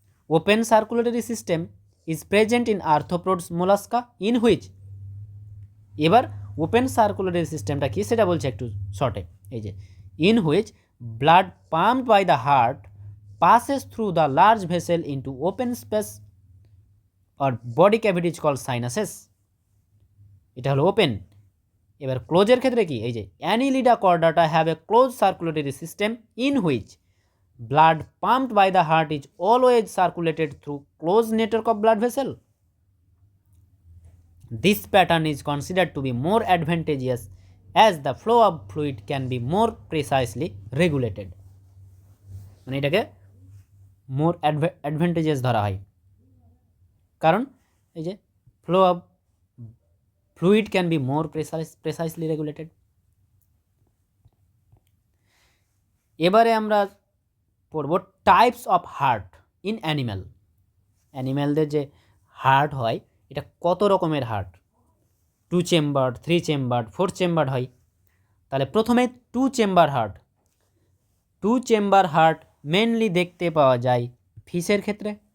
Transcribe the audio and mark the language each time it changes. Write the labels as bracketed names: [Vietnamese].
[English] open circulatory system is present in arthropods mollusca in which, [Bangla] এবার open circulatory সিস্টেমটা কি সেটা বলছে একটু শর্টে, [English] এই যে in which blood pumped by the heart passes through the large vessel into open space or body cavity is called sinuses, এটা হলো open. [Bangla] এবার ক্লোজের ক্ষেত্রে কি, এই যে [English] Annelida Chordata have a close circulatory system in which blood pumped by the heart is always circulated through close network of blood vessel. This pattern is considered to be more advantageous as the flow of fluid can be more precisely regulated, [Bangla] মানে এটাকে মোর advantages ধরা হয়, কারণ এই যে [English] Flow of fluid can be more precisely regulated. [Bangla] এবারে আমরা পড়ব [English] Types of heart in animal. [Bangla] অ্যানিম্যালদের যে হার্ট হয় এটা কত রকমের হার্ট, 2 চেম্বার, 3 চেম্বার, 4 চেম্বার হয়। তাহলে প্রথমে 2 chamber heart. 2 chamber heart mainly দেখতে পাওয়া যায় ফিশের ক্ষেত্রে।